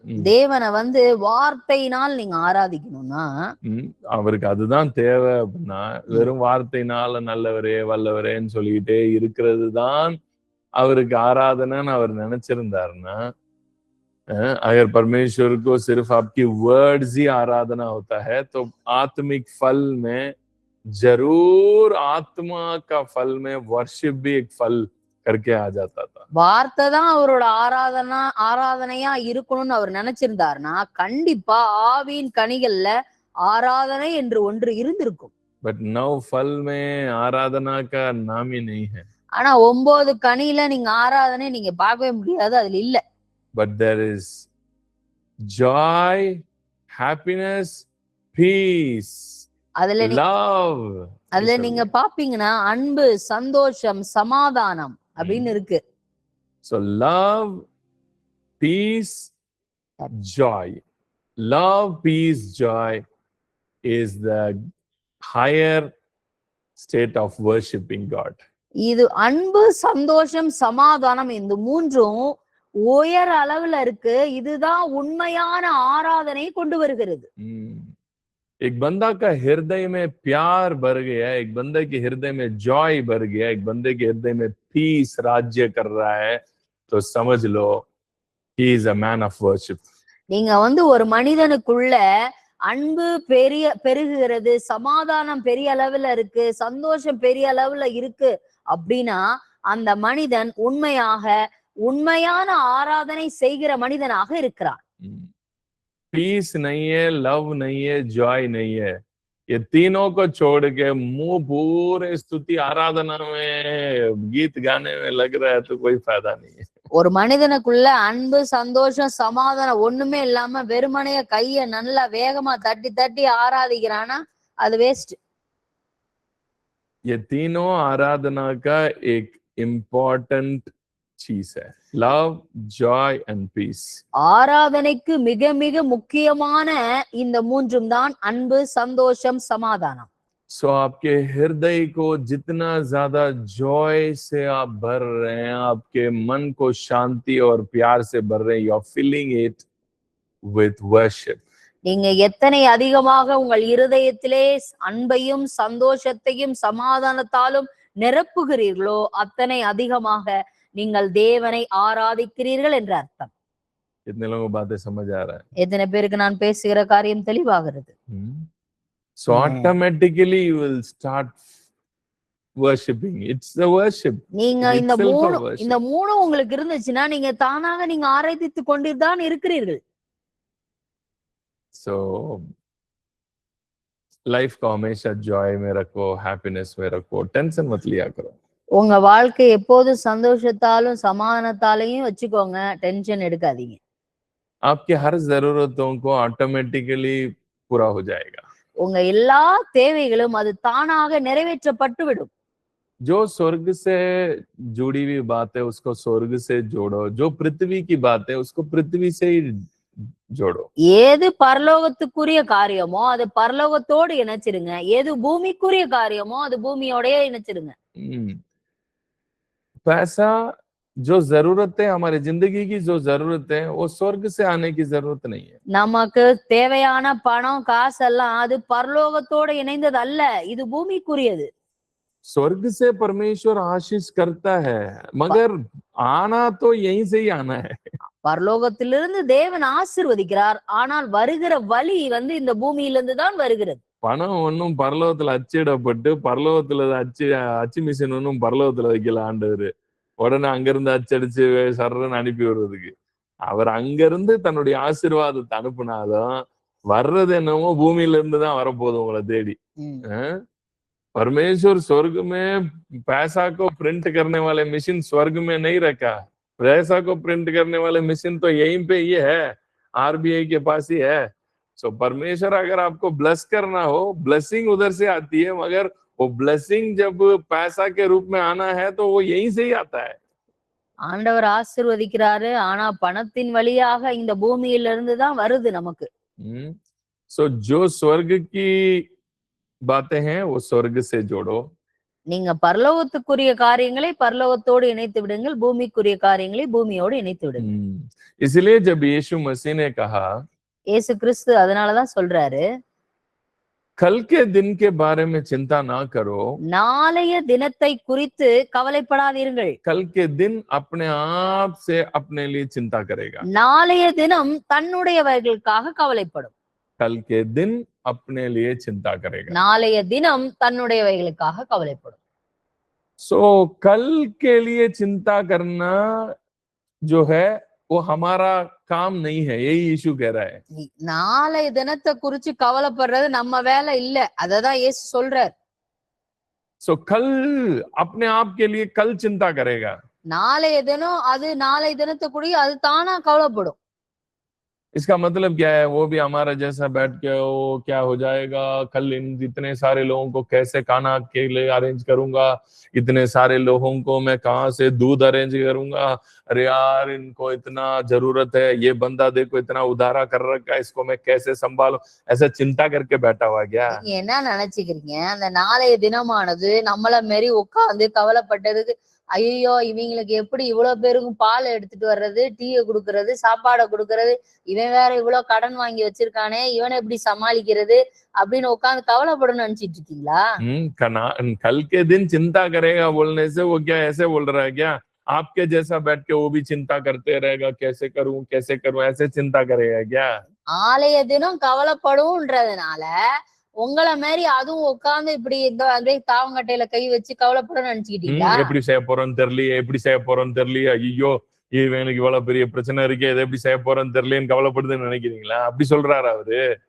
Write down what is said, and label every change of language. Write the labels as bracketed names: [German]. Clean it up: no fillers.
[Tamil] தேவனை வார்த்தையினால் நீங்க ஆராதிக்கணும்னா அவருக்கு அதுதான் தேவை. அப்படின்னா வெறும் வார்த்தையினால நல்லவரே வல்லவரேன்னு சொல்லிக்கிட்டே இருக்கிறது தான் அவருக்கு ஆராதனைன்னு அவர் நினைச்சிருந்தாருன்னா, [Hindi] अगर परमेश्वर को सिर्फ आपकी वर्ड्स ही आराधना होता है तो आत्मिक फल में जरूर आत्मा का फल में वर्शिप भी एक फल करके आ जाता था. [Tamil] வார்த்தை தான் அவரோட ஆராதனையா இருக்கணும்னு அவர் நினைச்சிருந்தாருன்னா கண்டிப்பா ஆவியின் கனிகள்ல ஆராதனை என்று ஒன்று இருந்திருக்கும். [Hindi] बट नौ फल में आराधना का नाम ही नहीं है. [Tamil] ஆனா 9 கனியில நீங்க ஆராதனை நீங்க பார்க்கவே முடியாது, அதுல இல்ல. [English] But there is joy, happiness, peace, love. [Tamil] அதுல நீங்க பாப்பீங்கன்னா அன்பு, சந்தோஷம், சமாதானம் அப்படின்னு இருக்கு. [English] So love, peace, joy. Love, peace, joy is the higher state of worshiping God. [Tamil] இது அன்பு, சந்தோஷம், சமாதானம் இந்த மூன்றும் உயர் அளவுல இருக்கு. இதுதான் உண்மையான ஆராதனை கொண்டு வருகிறது. [Hindi] एक बंदा का हृदय में प्यार भर गया, एक बंदे के हृदय में जॉय भर गया, एक बंदे के हृदय में पीस राज्य कर रहा है, तो समझ लो [English] he is a man of worship. [Tamil] நீங்க ஒரு மனிதனுக்குள்ள அன்பு பெருகுகிறது, சமாதானம் பெரிய அளவுல இருக்கு, சந்தோஷம் பெரிய அளவுல இருக்கு அப்படின்னா அந்த மனிதன் உண்மையான ஆராதனை செய்கிற மனிதனாக இருக்கிறான். [Hindi] पीस नहीं है, लव नहीं है, जॉय नहीं है, ये तीनों को छोड़ के मुंह पूरे स्तुति आराधना में गीत गाने में लग रहा है तो कोई फायदा नहीं है. [Tamil] ஒரு மனிதனுக்குள்ள அன்பு, சந்தோஷம், சமாதானம் ஒண்ணுமே இல்லாம வெறுமனைய கைய நல்லா வேகமா தட்டி தட்டி ஆராதிக்கிறானா அது வேஸ்ட். [Hindi] ये तीनों आराधना का एक इम्पोर्टेंट चीज है, लव, जॉय एंड पीस. [Tamil] ஆராதனைக்கு மிக மிக முக்கியமான இந்த மூன்றும் தான் அன்பு, சந்தோஷம், சமாதானம். [Hindi] सो आपके हृदय को जितना ज्यादा जॉय से आप भर रहे हैं, आपके मन को शांति और प्यार से भर रहे हैं, [English] You are filling it with worship. [Tamil] நீங்க எத்தனை அதிகமாக உங்கள் இருதயத்திலே அன்பையும் சந்தோஷத்தையும் சமாதானத்தாலும் நிரப்புகிறீர்களோ அத்தனை அதிகமாக நீங்கள் தேவனை ஆராதிக்கிறீர்கள் என்ற அர்த்தம். [Hindi] कितने लोगों को बातें समझ आ रहा है? [Tamil] எத்தனை பேருக்கு நான் பேசுகிற காரியம் தெளிவாகிறது? [English] So automatically you will start worshiping. It's the worship. [Tamil] நீங்க இந்த மூணு உங்களுக்கு இருந்துச்சுன்னா நீங்க தானாக நீங்க ஆராதித்து கொண்டுதான் இருக்கிறீர்கள். [Hindi] So लाइफ को हमेशा जॉय में रखो, हैप्पीनेस में रखो, टेंशन मत लिया करो. [Tamil] உங்க வாழ்க்கை எப்போதும் சந்தோஷத்தாலும் சமாதானத்தாலையும் வச்சுக்கோங்க, டென்ஷன் எடுக்காதீங்க. [Hindi] आपकी हर जरूरतों को ऑटोमेटिकली पूरा हो जाएगा. [Tamil] உங்க எல்லா தேவைகளும் அது தானாக நிறைவேற்றப்பட்டு விடும். [Hindi] जो स्वर्ग से जुड़ी हुई बात है उसको स्वर्ग से जोड़ो, जो पृथ्वी की बात है उसको पृथ्वी से ही जोड़ो. [Tamil] ஏது பரலோகத்துக்குரிய காரியமோ அது பரலோகத்தோடு இணைச்சிருங்க, ஏது பூமிக்குரிய காரியமோ அது பூமியோடய இணைச்சிருங்க. [Hindi] पैसा जो जरूरत है, हमारी जिंदगी की जो जरूरत है, वो स्वर्ग से आने की जरूरत नहीं है. [Tamil] நமக்கு தேவையான பணம் காசெல்லாம் அது பரலோகத்தோடு இணைந்தது அல்ல, இது பூமிக்குரியது. [Hindi] स्वर्ग से परमेश्वर आशीष करता है, मगर आना तो यहीं से ही आना है. [Tamil] பரலோகத்திலிருந்து தேவன் ஆசீர்வதிக்கிறார். ஆனால் வருகிற வழி இந்த பூமியிலிருந்து தான் வருகிறது. பணம் ஒன்னும் பரலோகத்துல அச்சிடப்பட்டு பரலோகத்துல அச்சு மிஷின் ஒன்னும் பரலோகத்துல வைக்கல ஆண்டவர். உடனே அங்கிருந்து அச்சடிச்சு சர்றன்னு அனுப்பி விடுறதுக்கு. அவர் அங்கிருந்து தன்னுடைய ஆசீர்வாதத்தை அனுப்புனாலும் வர்றது என்னமோ பூமியில இருந்து தான் வரப்போகுது உங்களை தேடி. [Hindi] परमेश्वर स्वर्ग में पैसा को प्रिंट करने वाले मशीन स्वर्ग में नहीं रखा। पैसा को प्रिंट करने वाले मशीन तो यहीं पे ही है, आरबीआई के पास ही है। सो परमेश्वर अगर आपको ब्लेस करना हो, ब्लेसिंग उधर से आती है, मगर वो ब्लेसिंग जब पैसा के रूप में आना है तो वो यहीं से ही आता है। [Tamil] ஆண்டவர் ஆசீர்வதிக்கிறாரு. ஆனா பணத்தின் வழியாக இந்த பூமியிலிருந்து தான் வருது நமக்கு. [Hindi] सो जो स्वर्ग की बातें हैं वो स्वर्ग से जोड़ो। [Tamil] நீங்க பரலோகத்துக்குரிய காரியங்களை பரலோகத்தோடு இணைத்து விடுங்கள், பூமிக்குரிய காரியங்களை பூமியோடு இணைத்து விடுங்கள். [Hindi] इसलिए जब यीशु मसीह ने कहा, [Tamil] இயேசு கிறிஸ்து அதனாலதான் சொல்றாரு, [Hindi] कल के दिन के बारे में चिंता ना करो, [Tamil] நாளைய தினத்தை குறித்து கவலைப்படாதீர்கள். [Hindi] कल के दिन अपने आप से अपने लिए चिंता करेगा। [Tamil] நாளைய தினம் தன்னுடையவர்களுக்காக கவலைப்படும். [Hindi] कल के दिन अपने लिए चिंता करेगा। [Tamil] நாளைய தினம் தன்னுடையவைகளுக்காக கவலைப்படும். [Hindi] सो कल के लिए चिंता करना जो है वो हमारा काम नहीं है, यही यीशु कह रहा है। [Tamil] நாளைய தினத்தை குறிச்சு கவலைப்படுறது நம்ம வேலை இல்ல, அததான் இயேசு சொல்றார். [Hindi] सो कल अपने आप के लिए कल चिंता करेगा। [Tamil] நாளைய தினம் அது நாளைய தினத்தை குறி அது தானா கவலைப்படும். [Hindi] इसका मतलब क्या है? वो भी हमारा जैसा बैठ के वो क्या हो जाएगा, कल इन इतने सारे लोगों को कैसे खाना के लिए अरेंज करूंगा, इतने सारे लोगों को मैं कहाँ से दूध अरेंज करूंगा, अरे यार इनको इतना जरूरत है, ये बंदा देखो इतना उधारा कर रखा है, इसको मैं कैसे संभालूं, ऐसा चिंता करके बैठा हुआ क्या? [Tamil] என்ன நினைச்சுக்கிறீங்க? அந்த நாளைய தினமானது நம்மள மாரி உட்கார்ந்து கவலைப்பட்டதுக்கு, ஐயோ இவங்களுக்கு எப்படி இவ்வளவு பேருக்கும் பால் எடுத்துட்டு வர்றது, டீயை கொடுக்கறது, சாப்பாடை கொடுக்கறது, இவன் வேற இவ்வளவு கடன் வாங்கி வச்சிருக்கானே, இவனை எப்படி சமாளிக்கிறது அப்படின்னு உட்கார்ந்து கவலைப்படணும்னு நினைச்சிட்டு இருக்கீங்களா? [Hindi] कल के दिन चिंता करेगा बोलने से वो क्या ऐसे बोल रहा है क्या? आपके जैसा बैठ के वो भी चिंता करते रहेगा, कैसे करूं ऐसे चिंता करेगा क्या? [Tamil] நாளைய தினம் கவலைப்படும்ன்றதுனால உங்களை மாதிரி அதுவும் உட்கார்ந்து இப்படி இந்த தாவங்கட்டையில கை வச்சு கவலைப்பட நினைச்சுக்கிட்டீங்களா? எப்படி செய்ய போறோம்னு தெரியலையே, ஐயோ இவனுக்கு இவ்வளவு பெரிய பிரச்சனை இருக்கே, இதை எப்படி செய்ய போறோம்னு தெரியலன்னு கவலைப்படுதுன்னு நினைக்கிறீங்களா? அப்படி சொல்றாரு அவரு.